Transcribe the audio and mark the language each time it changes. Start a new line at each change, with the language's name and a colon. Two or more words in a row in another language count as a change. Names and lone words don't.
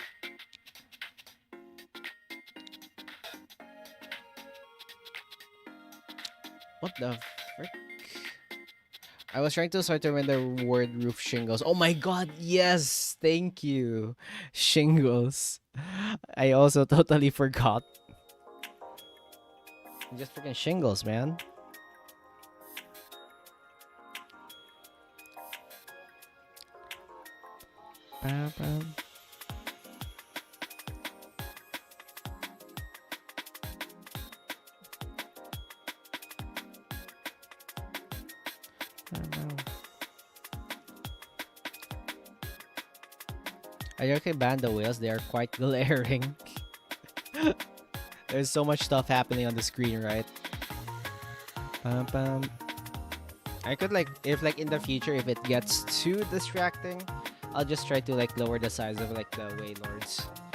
English: What the frick? I was trying to sort of when the word roof shingles. Oh my god, yes! Thank you. Shingles. I also totally forgot. Just freaking shingles, man. Bam, bam. I okay ban the wheels, they are quite glaring. There's so much stuff happening on the screen, right? Bam, bam. I could like, if like in the future, if it gets too distracting, I'll just try to like lower the size of like the Waylords.